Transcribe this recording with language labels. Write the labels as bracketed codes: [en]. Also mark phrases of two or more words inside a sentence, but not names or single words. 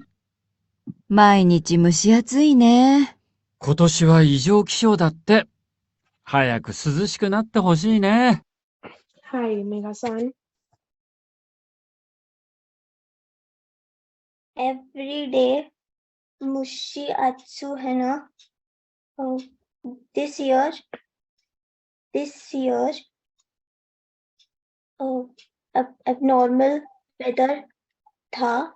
[ja] 毎日蒸し暑いね。今年は異常気象だって。早く涼しくなってほしいね。 [hi] हाय मेघा-सान। [en] every day [ja] 蒸し暑い [hi] है ना? [en] this year abnormal weather था।